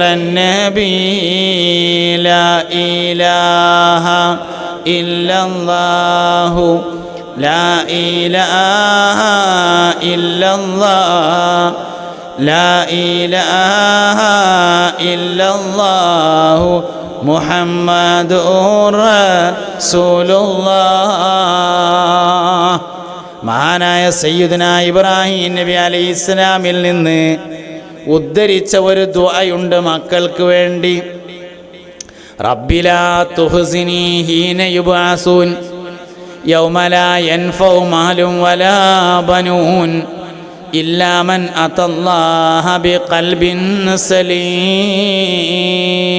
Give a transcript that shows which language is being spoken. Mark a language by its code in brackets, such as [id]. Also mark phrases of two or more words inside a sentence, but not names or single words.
[ar] النبي لا إله إلا الله لا إله إلا الله لا إله إلا الله محمد رسول الله. [ml] മഹാനായ സയ്യിദുനാ ഇബ്രാഹിം നബി അലൈഹി ഇസ്ലാമിൽ നിന്ന് ഉദ്ധരിച്ച ഒരു ദുആയുണ്ട് മക്കൾക്ക് വേണ്ടി. [ar] رب لا تخزني حين يبعثون يوم لا ينفع مال ولا بنون إلا من أتى الله بقلب سليم.